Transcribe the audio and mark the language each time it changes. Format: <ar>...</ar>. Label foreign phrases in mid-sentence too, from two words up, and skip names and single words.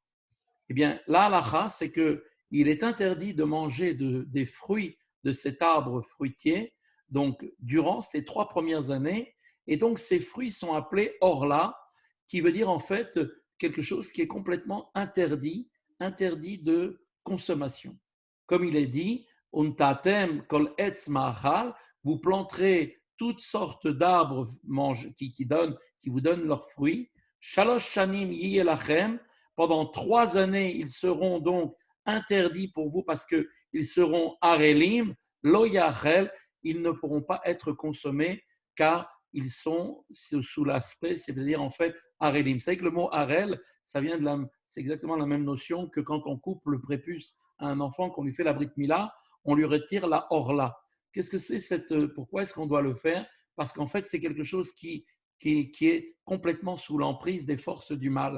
<fr>Eh bien, la halacha, c'est qu'il est interdit de manger des fruits de cet arbre fruitier, donc durant ces 3 premières années. Et donc, ces fruits sont appelés orla, qui veut dire en fait quelque chose qui est complètement interdit de consommation. Comme il est dit,</fr> <he>ונטעתם כל עץ מאכל,</he> <fr>vous planterez toutes sortes d'arbres qui vous donnent leurs fruits.</fr> <he>שלוש שנים יהיה לכם,</he> <fr>pendant 3 années, ils seront donc interdits pour vous parce qu'ils seront</fr> <he>ערלים, לא יאכל,</he> <fr>ils ne pourront pas être consommés car ils sont sous l'aspect, c'est-à-dire en fait arelim. Vous savez que le mot arel, c'est exactement la même notion que quand on coupe le prépuce à un enfant, qu'on lui fait la</fr> <he>ברית מילה,</he> <fr>on lui retire la orla. Qu'est-ce que c'est pourquoi est-ce qu'on doit le faire? Parce qu'en fait, c'est quelque chose qui est complètement sous l'emprise des forces du mal.</fr>